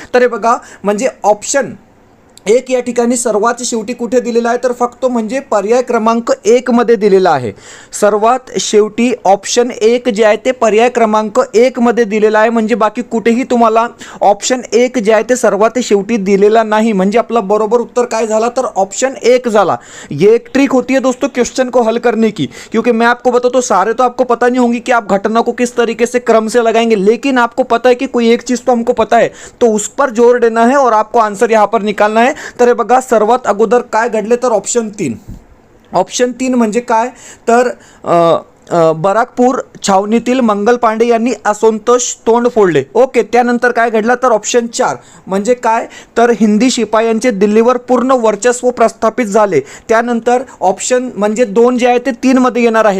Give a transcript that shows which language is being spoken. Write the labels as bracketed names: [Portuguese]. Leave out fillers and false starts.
[Marathi] तर हे बघा, म्हणजे ऑप्शन 1 या ठिकाणी सर्वात शेवटी कुठे दिलेला आहे तर फक्त म्हणजे पर्याय क्रमांक 1 मध्ये दिलेला आहे. सर्वात शेवटी ऑप्शन 1 जे आहे ते पर्याय क्रमांक 1 मध्ये दिलेला आहे. म्हणजे बाकी कुठेही तुम्हाला ऑप्शन 1 जे आहे ते सर्वात शेवटी दिलेला नाही. म्हणजे आपला बरोबर उत्तर काय झाला तर ऑप्शन 1 झाला. [Hindi] ये एक ट्रिक होती है दोस्तों क्वेश्चन को हल करने की, क्योंकि मैं आपको बताता हूँ सारे तो आपको पता नहीं होंगी कि आप घटना को किस तरीके से क्रम से लगाएंगे, लेकिन आपको पता है कि कोई एक चीज़ तो हमको पता है, तो उस पर जोर देना है और आपको आंसर यहाँ पर निकालना है. [Marathi] तर हे बघा, सर्वात अगोदर काय घडले तर ऑप्शन 3 ऑप्शन 3 म्हणजे काय तर बराकपूर छावणीतील मंगल पांडे यांनी असंतोष तोंड फोडले. ओके, त्यानंतर काय घडलं तर ऑप्शन 4 म्हणजे काय तर हिंदी शिपायांचे दिल्लीवर पूर्ण वर्चस्व प्रस्थापित झाले. त्यानंतर ऑप्शन म्हणजे 2 जे आहे ते 3 मध्ये येणार आहे.